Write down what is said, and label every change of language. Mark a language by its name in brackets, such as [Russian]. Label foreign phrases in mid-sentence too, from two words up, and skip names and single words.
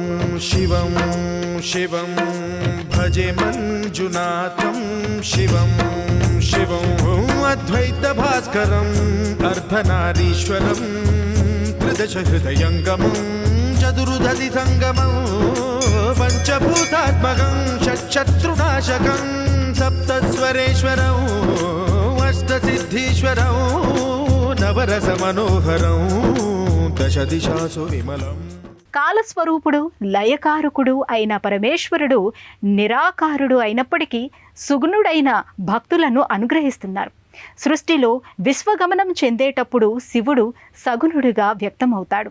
[Sanskrit] शिवं शिवं भजे मञ्जुनाथं शिवं शिवं अद्वैतभास्करम् अर्धनारीश्वरं त्रिदशहृदयङ्गमं चतुर्दधिसङ्गमं पञ्चभूतात्मकं षट्शत्रुनाशकं सप्तस्वरेश्वरं अष्टसिद्धीश्वरं నవరస మనోహరం దశ దిశాసు విమలం. [Telugu] కాలస్వరూపుడు లయకారకుడు అయిన పరమేశ్వరుడు నిరాకారుడు అయినప్పటికీ సుగుణుడైన భక్తులను అనుగ్రహిస్తున్నారు. సృష్టిలో విశ్వగమనం చెందేటప్పుడు శివుడు సగుణుడిగా వ్యక్తమవుతాడు.